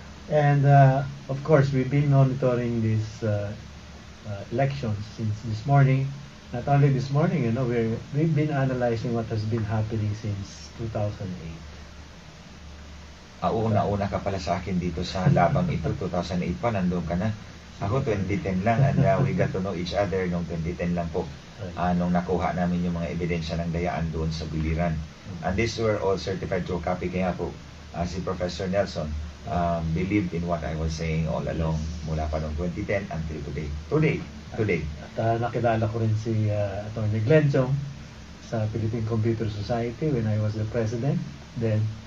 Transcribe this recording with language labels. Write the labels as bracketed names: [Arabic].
[English] And of course, we've been monitoring these elections since this morning. Not only this morning, we've been analyzing what has been happening since 2008. [Filipino] Una ka pala sa akin dito sa labang ito. 2008 pa, nandun ka na. Ako 2010 lang [English] and we got to know each other [Filipino] noong 2010 lang po. Nung nakuha namin yung mga ebidensya ng dayaan doon sa Biliran. [English] And these were all certified true copy. [Filipino] Kaya po, [English] si Professor Nelson believed in what I was saying all along [Filipino] mula pa noong [English] 2010 until today. Today. [Filipino] At nakilala ko rin si Atty. [English] Glenn Chong sa Philippine Computer Society when I was the president then.